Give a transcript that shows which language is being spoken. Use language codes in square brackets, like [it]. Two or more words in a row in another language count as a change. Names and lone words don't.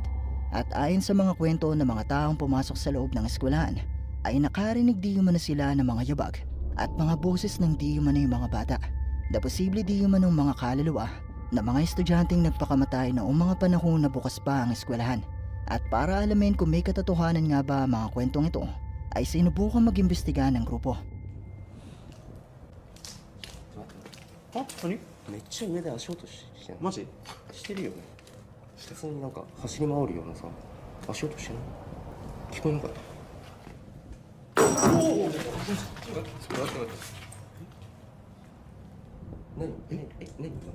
[tl] At ayon sa mga kwento ng mga taong pumasok sa loob ng eskwelahan ay nakarinig di umano sila ng mga yabag at mga boses ng di umano yung mga bata na posible di umano mga kaluluwa na mga estudyanteng nagpakamatay noong mga panahon na bukas pa ang eskwelahan. At para alamin kung may katotohanan nga ba ang mga kwentong ito ay sinubukan mag-imbestiga ng grupo. [ja] あ、何めっちゃ上で足音してんのマジしてるよね普通になんか走り回るようなさ足音してない聞こえなかったおお待って待って何何